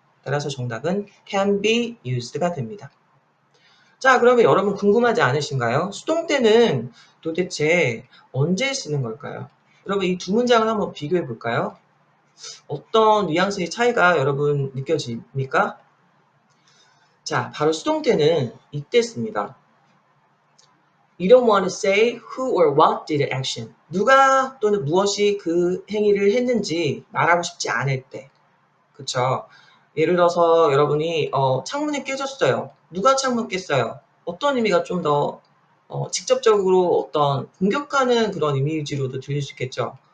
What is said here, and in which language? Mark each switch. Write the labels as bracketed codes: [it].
[ko] 따라서 정답은 [en] can be used [ko] 가 됩니다. 자, 그러면 여러분 궁금하지 않으신가요? 수동태는 도대체 언제 쓰는 걸까요? 여러분 이 두 문장을 한번 비교해 볼까요? 어떤 뉘앙스의 차이가 여러분 느껴집니까? 자, 바로 수동태는 이때 씁니다. [en] You don't want to say who or what did the action. [ko] 누가 또는 무엇이 그 행위를 했는지 말하고 싶지 않을 때. 그쵸? 예를 들어서 여러분이 창문이 깨졌어요. 누가 창문 깼어요? 어떤 의미가 좀 더 직접적으로 어떤 공격하는 그런 이미지로도 들릴 수 있겠죠.